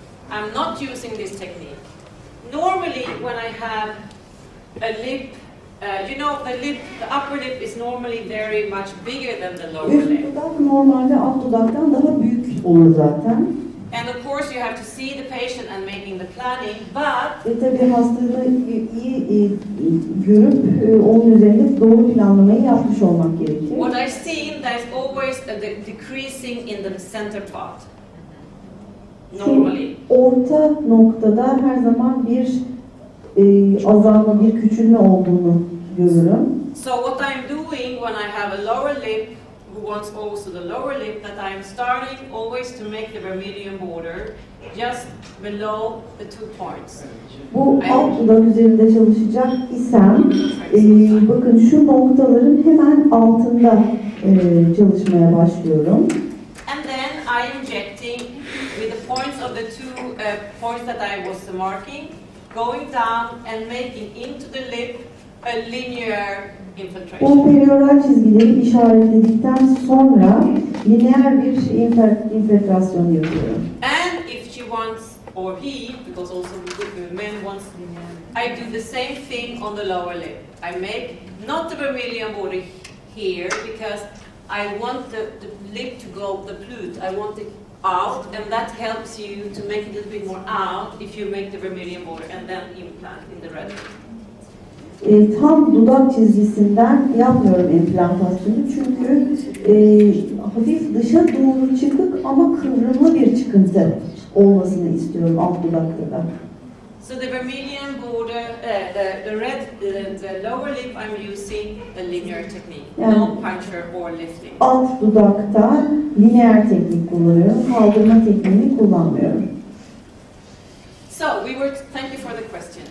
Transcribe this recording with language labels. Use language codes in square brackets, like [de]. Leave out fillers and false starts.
[en] I'm not using this technique. Normally, when I have a lip, you know, the upper lip is normally very much bigger than the lower [tr] Üst [en] lip. [tr] dudak normalde alt dudaktan daha büyük olur zaten. [en] And of course, you have to see the patient and making the planning, but [tr] Tabii hastalığı iyi görüp onun üzerinde doğru planlamayı yapmış olmak gerekir. [en] what I've seen, there's always a decreasing in the center part. Normally. [tr] Orta noktada her zaman bir azalma, bir küçülme olduğunu görürüm. [en] So what I'm doing when I have a lower lip, who wants also the lower lip, that I'm starting always to make the vermilion border just below the 2 points. [tr] Bu alt dudak üzerinde çalışacak isem, bakın şu noktaların hemen altında çalışmaya başlıyorum. [en] And then I'm injecting with the points of the 2 points that I was marking, going down and making into the lip a linear infiltration. [tr] Bu perioral çizgileri işaretledikten sonra lineer bir infiltrasyon yapıyorum. [en] And if she wants, or he, because also the men wants, I do the same thing on the lower lip. I make not the vermilion border here because I want the lip to go, the flute, I want it out, and that helps you to make it a little bit more out if you make the vermilion border and then implant in the red lip. [tr] Tam dudak çizgisinden yapmıyorum implantasyonu çünkü hafif dışa doğru çıkık ama kıvrımlı bir çıkıntı olmasını istiyorum alt dudakta da. [en] So the vermilion border, the lower lip, I'm using a linear technique, [tr] Yani, [en] no puncture or lifting. [tr] Alt dudakta lineer teknik kullanıyorum, kaldırma tekniğini kullanmıyorum. [en] So thank you for the question.